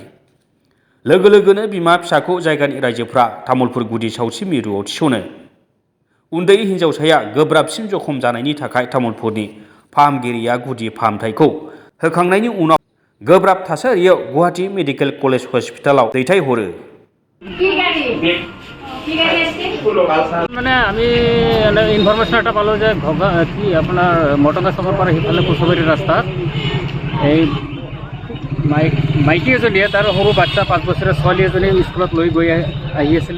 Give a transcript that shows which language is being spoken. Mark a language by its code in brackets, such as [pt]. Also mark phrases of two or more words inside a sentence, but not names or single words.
[brx] लोगो लोगोनो बिमा फिसाखौ जायगानि रायजोफ्रा तामुलपुर गुदि सावस्रि मिरुआव थिसनो। उन्दै हिन्जावसाया गोब्राबसिन जखम जानायनि थाखाय तामुलपुरनि फाहामगिरिया गुदि फाहामथायखौ होखांनायनि उनाव गोब्राब थासारियाव गुवाहाटी मेडिकेल कलेज हस्पिटालाव दैथायहरो। [as] মানে আমি ইনফরমেশন এটা পালো যে কি আপনার মটকা চকৰ পৰা সিফালে কুচুবাৰী ৰাস্তাত এই মাইকী এজনীয়ে তাৰ সৰু বাচ্চা 5 বছৰীয়া ছোৱালী এজনী স্কুলত লৈ গৈ আহি আছিলে।